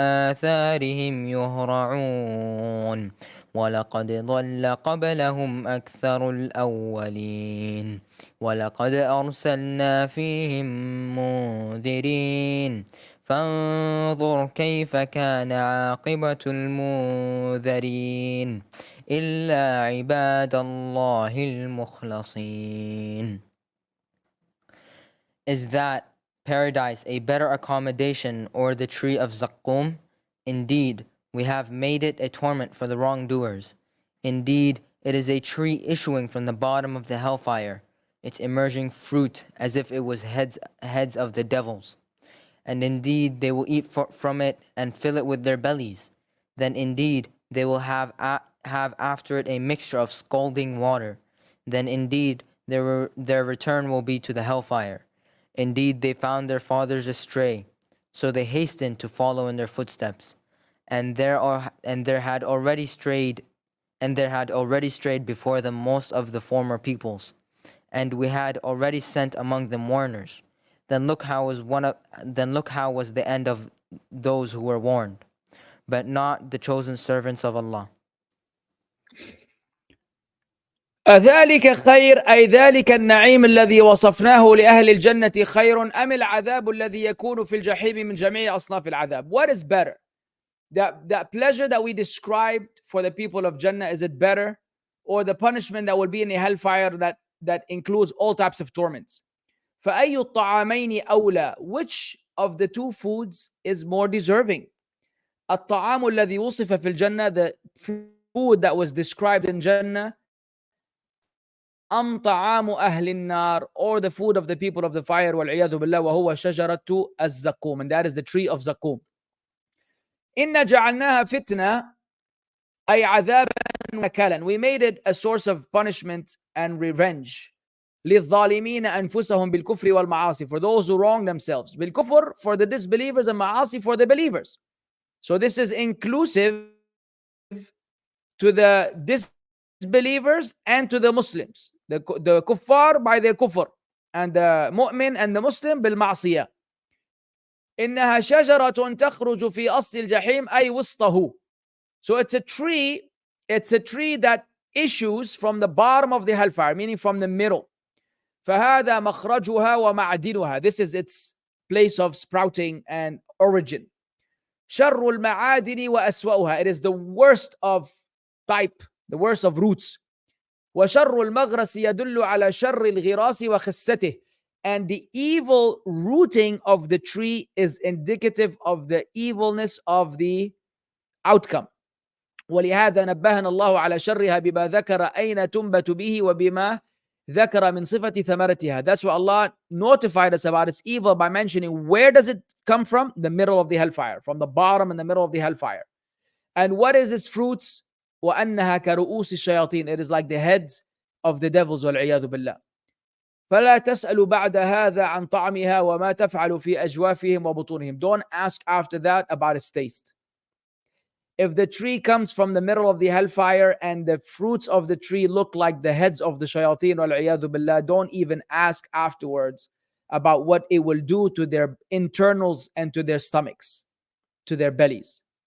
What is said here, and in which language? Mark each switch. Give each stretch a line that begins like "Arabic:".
Arabic: آثارهم يهرعون ولقد ضل قبلهم أكثر الأولين ولقد أرسلنا فيهم منذرين فانظر كيف كان عاقبة المنذرين إلا عباد الله المخلصين.
English: Is that paradise a better accommodation or the tree of Zaqqum? Indeed, we have made it a torment for the wrongdoers. Indeed, it is a tree issuing from the bottom of the hellfire, its emerging fruit as if it was heads of the devils. And indeed, they will eat from it and fill it with their bellies. Then indeed, they will have after it a mixture of scalding water. Then indeed, their return will be to the hellfire. Indeed, they found their fathers astray, so they hastened to follow in their footsteps. And there had already strayed before them most of the former peoples, and we had already sent among them warners. Then look how was the end of those who were warned, but not the chosen servants of Allah.
Arabic: أذلك خير أي ذلك النعيم الذي وصفناه لأهل الجنة خير أم العذاب الذي يكون في الجحيم من جميع أصناف العذاب?
English: What is better? That pleasure that we described for the people of Jannah, is it better? Or the punishment that will be in the hellfire that includes all types of torments?
Arabic: فأي الطعامين أولى?
English: Which of the two foods is more deserving?
Arabic: الطعام الذي وصف في الجنة,
English: the food that was described in Jannah,
Arabic: أم طعام أهل النار,
English: or the food of the people of the fire,
Arabic: والعياذ بالله, وهو شجرة الزقوم,
English: and that is the tree of Zaqqum.
Arabic: إنا جعلناها فتنة أي عذابا ونكالا.
English: We made it a source of punishment and revenge.
Arabic: للظالمين أنفسهم بالكفر والمعاصي,
English: for those who wrong themselves. بالكفر for the disbelievers, and معاصي for the believers. So this is inclusive to the disbelievers and to the Muslims. The kuffar by their kufr, and the mu'min and the Muslim بالمعصية.
Arabic: إنها شجرة تخرج في أصل الجحيم أي وسطه.
English: So it's a tree that issues from the bottom of the hellfire, meaning from the middle.
Arabic: فهذا مخرجها ومعدنها.
English: This is its place of sprouting and origin.
Arabic: شر المعادن وأسوأها.
English: It is the worst of type, the worst of roots.
Arabic: وشر المغرس يدل على شر الغراس وخسته.
English: And the evil rooting of the tree is indicative of the evilness of the outcome.
Arabic: ولهذا نبهنا الله على شرها بما ذكر أين تنبت به وبما ذكر من صفة ثمرتها.
English: That's why Allah notified us about its evil by mentioning where does it come from? The middle of the hellfire, from the bottom and the middle of the hellfire. And what is its fruits?
Arabic: وأنها كرؤوس الشياطين.
English: It is like the heads of the devils,
Arabic: والعياذ بالله. فلا تسألوا بعد هذا عن طعمها وما تفعل في أجوافهم وبطونهم.
English: Don't ask after that about its taste. if the tree comes from the middle of the hellfire and the fruits of the tree look like the heads of the shayateen, wal billah, don't even ask afterwards about what it will do to their internals and to their stomachs, to their bellies.